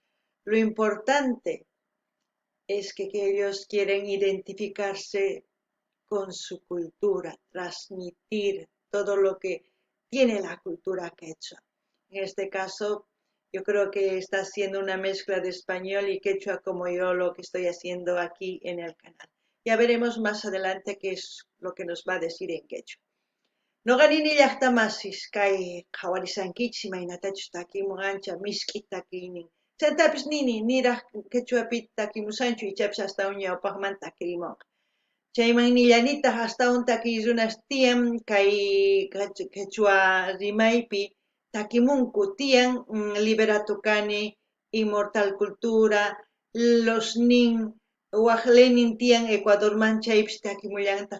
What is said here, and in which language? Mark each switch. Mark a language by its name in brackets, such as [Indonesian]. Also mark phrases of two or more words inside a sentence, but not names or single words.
[Spanish] Lo importante es que ellos quieren identificarse con su cultura, transmitir todo lo que tiene la cultura quechua. En este caso, yo creo que está haciendo una mezcla de español y quechua como yo lo que estoy haciendo aquí en el canal. Ya veremos más adelante qué es lo que nos va a decir en quechua. [Quechua] Noqanini llaqtamasis kay qhawarisankichis imaynatachus takimunancha misk'ita takiynin. Chantapis niraq quechuapita takimusanchu ichapish astawan ñawpaqmanta takirimunqa. Chayman nillanitaq astawan takiy runas tiyan kay quechua rimaypi takimunku tiyan Liberato Kani, Inmortal Cultura, Los Nin, waq Lenin tiyan Ecuadorman chaypish takimullantaq.